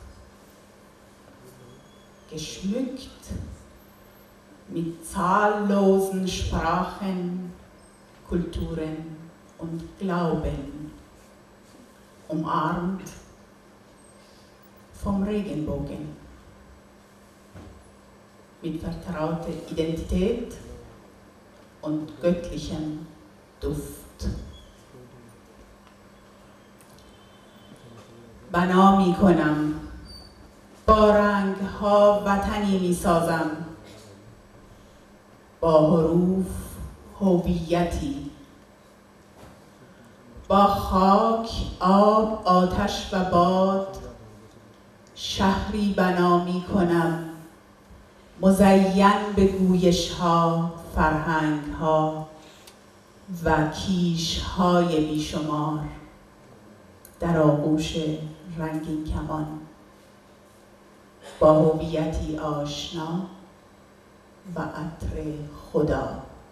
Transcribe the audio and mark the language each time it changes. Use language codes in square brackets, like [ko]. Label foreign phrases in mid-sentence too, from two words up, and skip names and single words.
[de] Geschmückt mit zahllosen Sprachen, Kulturen und Glauben, umarmt vom Regenbogen, mit vertrauter Identität und göttlichem Duft. [fa] بنا می کنم، با رنگ‌ها وطنی می سازم، با حروف هویتی، با خاک، آب، آتش و باد شهری بنا می کنم، مزین به گویش‌ها، فرهنگ‌ها و کیش‌های بیشمار در آغوش رنگین کمان، با هویتی آشنا و عطر خدا.